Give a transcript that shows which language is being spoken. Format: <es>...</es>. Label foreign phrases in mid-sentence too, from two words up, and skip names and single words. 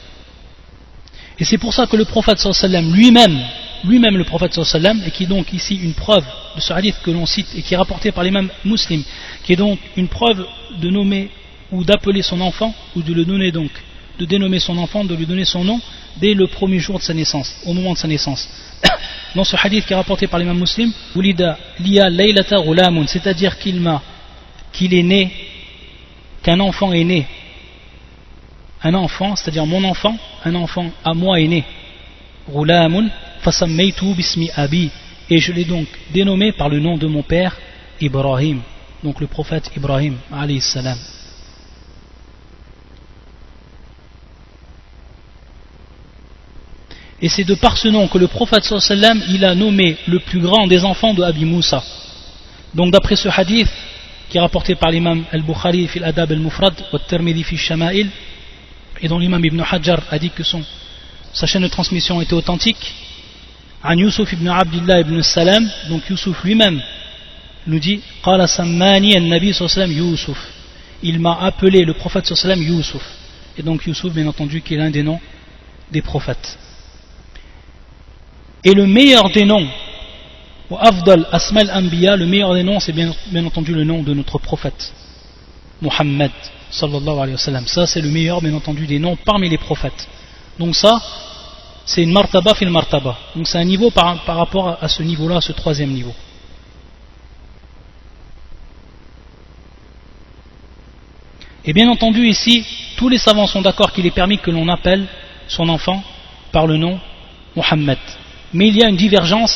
<fr>Et c'est pour ça que le prophète</fr> <ar>صلى الله عليه وسلم</ar> <fr>lui-même le prophète</fr> <ar>صلى الله عليه وسلم,</ar> <fr>et qui est donc ici une preuve de ce hadith que l'on cite et qui est rapporté par l'imam Muslim, qui est donc une preuve de nommer ou d'appeler son enfant, ou de le donner donc, de dénommer son enfant, de lui donner son nom dès le premier jour de sa naissance, au moment de sa naissance. Dans ce hadith qui est rapporté par l'imam Muslim,</fr> <ar>ولد لي الليلة غلام,</ar> <fr>c'est-à-dire qu'il est né, qu'un enfant est né, un enfant, c'est-à-dire mon enfant, un enfant à moi est né,</fr> <ar>غلام فسميته باسم أبي,</ar> <fr>et je l'ai donc dénommé par le nom de mon père Ibrahim, donc le prophète Ibrahim</fr> <ar>عليه السلام.</ar> <fr>Et c'est de par ce nom que le prophète</fr> <ar>صلى الله عليه وسلم</ar> <fr>il a nommé le plus grand des enfants de Abi Moussa. Donc d'après ce hadith qui est rapporté par l'imam al-Bukhari</fr> <ar>في الأدب المفرد والترمذي في الشمائل,</ar> <fr>et dont l'imam Ibn Hajar a dit que sa chaîne de transmission était authentique,</fr> <ar>عن يوسف بن عبد الله بن سلام,</ar> <fr>donc Yusuf lui-même nous dit</fr> <ar>قال سماني النبي صلى الله عليه وسلم يوسف,</ar> <fr>il m'a appelé le prophète</fr> <ar>صلى الله عليه وسلم</ar> <fr>Yusuf. et donc Youssouf bien entendu qui est l'un des noms des prophètes. Et le meilleur des noms, ou</fr> <ar>أفضل أسماء الأنبياء,</ar> <fr>le meilleur des noms c'est bien entendu le nom de notre prophète Muhammad</fr> <ar>صلى الله عليه وسلم.</ar> <fr>Ça c'est le meilleur bien entendu des noms parmi les prophètes. Donc ça c'est une</fr> <ar>مرتبة في المرتبة,</ar> <fr>donc c'est un niveau par rapport à ce niveau là, à ce troisième niveau. Et bien entendu ici tous les savants sont d'accord qu'il est permis que l'on appelle son enfant par le nom Muhammad, mais il y a une divergence.</fr>